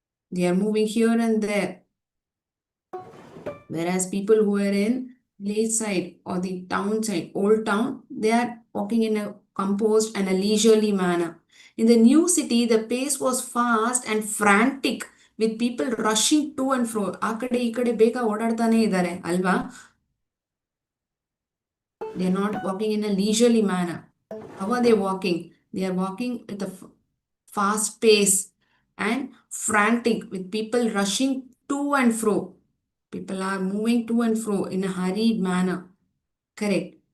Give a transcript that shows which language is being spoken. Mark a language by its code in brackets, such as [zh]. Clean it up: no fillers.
[en] They are moving here and there. Whereas people who are in village side or the town side, old town, they are walking in a composed and a leisurely manner. In the new city, the pace was fast and frantic, with people rushing to and fro. [kn] ಆ ಕಡೆ ಈ ಕಡೆ ಬೇಗ ಓಡಾಡ್ತಾನೆ ಇದ್ದಾರೆ ಅಲ್ವಾ? [en] They are not walking in a leisurely manner. How are they walking? They are walking with a fast pace and frantic, with people rushing to and fro. People are moving to and fro in a hurried manner. Correct.